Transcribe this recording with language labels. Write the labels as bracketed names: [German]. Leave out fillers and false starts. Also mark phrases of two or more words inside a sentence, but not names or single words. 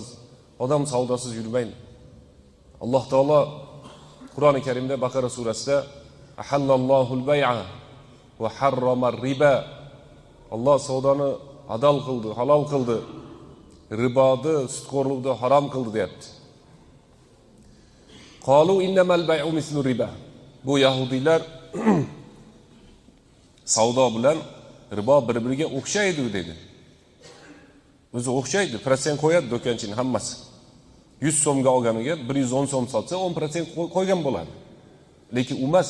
[Uzbek] Odam savdosiz yurmaydi. Alloh taolo Qur'oni Karimda Baqara surasida [Arabic] أحل الله البيع وحرم الربا. [Uzbek] Alloh savdoni adol qildi, halol qildi. Riboni, sutxo'rlikni harom qildi deyapti. [Arabic] قالوا إنما البيع مثل الربا. [Uzbek] Bu yahudiylar savdo bilan ribo bir-biriga o'xshaydi dedi. O'zi o'xshaydi, prosent qo'yadi do'konchining hammasi. 100 so'mga olganiga 110 so'm sotsa 10% qo'ygan bo'ladi. Lekin u emas.